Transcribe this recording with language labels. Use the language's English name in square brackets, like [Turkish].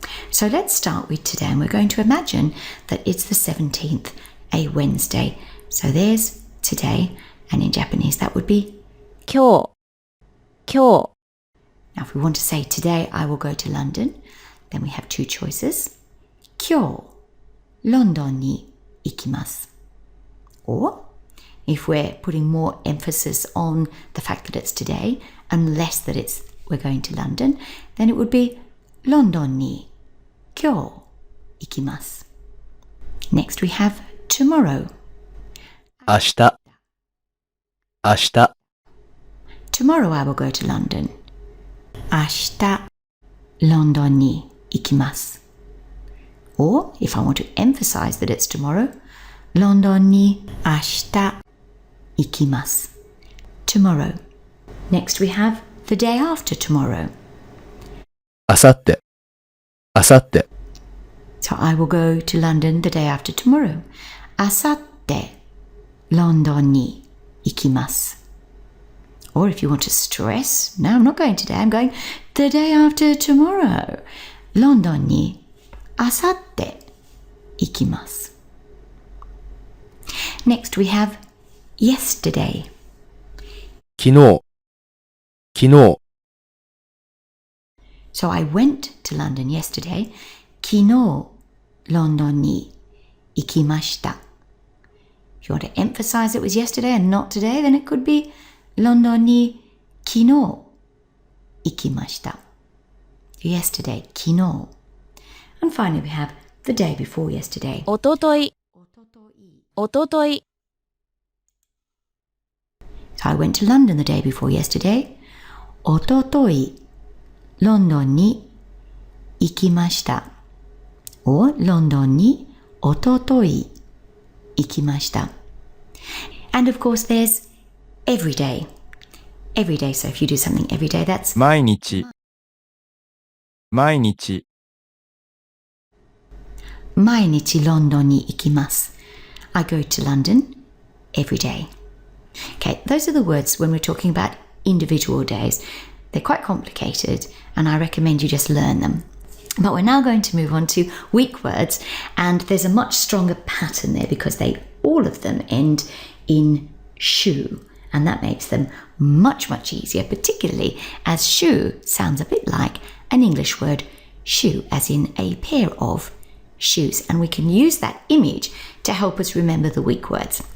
[English] So let's start with today, and we're going to imagine that it's the 17th, a Wednesday. So there's today, and in Japanese that would be [Japanese] 今日、今日、 [English] Now if we want to say today I will go to London, then we have two choices. [Japanese] 今日、London に行きます. [English] Or if we're putting more emphasis on the fact that it's today and less that it's we're going to London, then it would be [Japanese] London に今日行きます. [English] Next we have tomorrow. [Japanese] 明日、明日、 [English] Tomorrow I will go to London. [Japanese] 明日、London に行きます. [English] Or if I want to emphasize that it's tomorrow, [Japanese] London に明日行きます. [English] Tomorrow. Next we have the day after tomorrow. [Japanese] あさって、あさって、 [English] So I will go to London the day after tomorrow. [Japanese] あさって、London に行きます. [English] Or if you want to stress, no, I'm not going today, I'm going the day after tomorrow. [Japanese] London にあさって行きます. [English] Next we have yesterday. [Japanese] 昨日、昨日、 [English] So I went to London yesterday. [Japanese] 昨日、London に行きました. [English] If you want to emphasize it was yesterday and not today, then it could be [Japanese] London に昨日行きました. [English] Yesterday, 昨日. And finally we have the day before yesterday. [Japanese] おととい、おととい、 [English] So I went to London the day before yesterday. [Japanese] おととい、ロンドンに行きました. Or ロンドンにおととい行きました. [English] And of course there's every day. Every day, so if you do something every day, that's [Japanese] 毎日、毎日、毎日ロンドンに行きます. [English] I go to London every day. Okay, those are the words when we're talking about individual days. They're quite complicated, and I recommend you just learn them. But we're now going to move on to week words, and there's a much stronger pattern there because all of them end in shu, and that makes them much, much easier, particularly as shu sounds a bit like an English word shoe, as in a pair of shoes, and we can use that image to help us remember the week words.